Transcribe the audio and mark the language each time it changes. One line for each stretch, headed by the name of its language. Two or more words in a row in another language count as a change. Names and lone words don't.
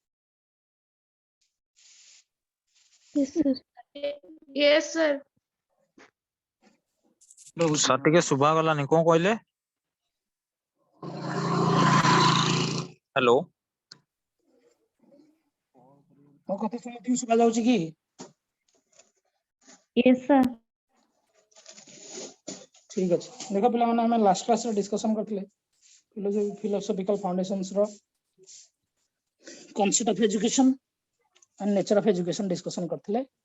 English: Yes, sir. Yes, sir. सर टिके सुबह गला नहीं कौन कहले हेलो
Odia: ମୋ କଥା ସମସ୍ତଙ୍କୁ ଶୁଭା ଯାଉଛି କି?
English: Yes, sir.
Odia: ଠିକ ଅଛି ଦେଖ ପିଲାମାନେ ଆମେ ଲାଷ୍ଟ କ୍ଲାସରେ ଡିସ୍କସନ କରିଥିଲେ
English: philosophical foundations
Odia: ର
English: concept of education and nature of education
Odia: ଡିସ୍କସନ କରିଥିଲେ